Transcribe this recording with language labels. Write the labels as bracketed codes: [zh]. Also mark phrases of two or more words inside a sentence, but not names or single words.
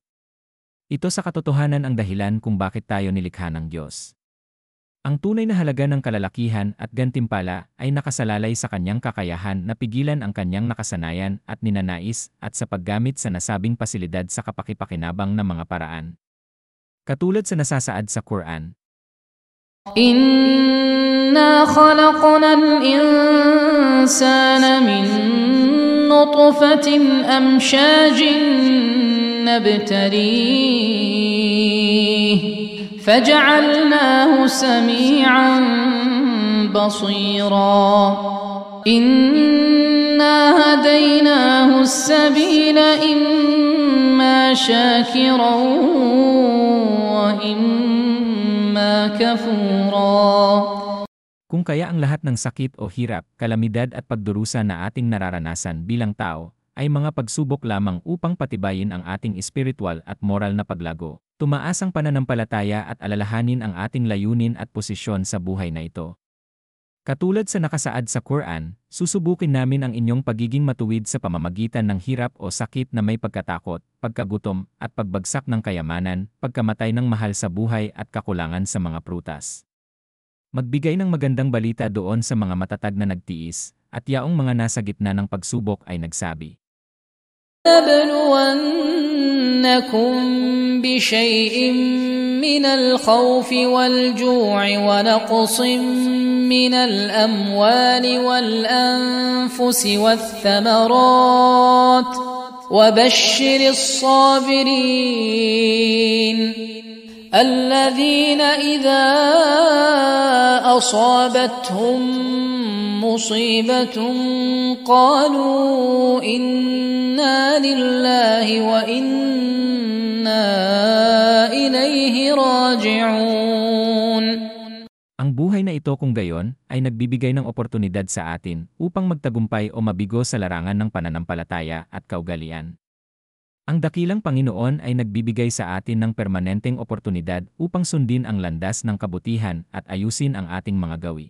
[tl] Ito sa katotohanan ang dahilan kung bakit tayo nilikha ng Diyos. Ang tunay na halaga ng kalalakihan at gantimpala ay nakasalalay sa kanyang kakayahan na pigilan ang kanyang nakasanayan at ninanais at sa paggamit sa nasabing pasilidad sa kapakipakinabang na mga paraan. Katulad sa nasasaad sa Quran. [ar] إنا خلقنا الإنسان من نطفة أمشاج نبتليه فجعلناه سميعا بصيرا إنا هديناه السبيل إما شاكرا وإما كفورا. [tl] Kung kaya ang lahat ng sakit o hirap, kalamidad at pagdurusa na ating nararanasan bilang tao, ay mga pagsubok lamang upang patibayin ang ating espiritual at moral na paglago. Tumaas ang pananampalataya at alalahanin ang ating layunin at posisyon sa buhay na ito. Katulad sa nakasaad sa Quran, susubukin namin ang inyong pagiging matuwid sa pamamagitan ng hirap o sakit na may pagkatakot, pagkagutom, at pagbagsak ng kayamanan, pagkamatay ng mahal sa buhay at kakulangan sa mga prutas. Magbigay ng magandang balita doon sa mga matatag na nagtiis, at yaong mga nasa gitna ng pagsubok ay nagsabi. [ar] لنبلونكم بشيء من الخوف والجوع ونقص من الأموال والأنفس والثمرات وبشر الصابرين الذين إذا أصابتهم مصيبة قالوا إنا لله وإنا إليه راجعون. [tl] Ang buhay na ito kung gayon ay nagbibigay ng oportunidad sa atin upang magtagumpay o mabigo sa larangan ng pananampalataya at kaugalian. Ang dakilang Panginoon ay nagbibigay sa atin ng permanenteng oportunidad upang sundin ang landas ng kabutihan at ayusin ang ating mga gawi.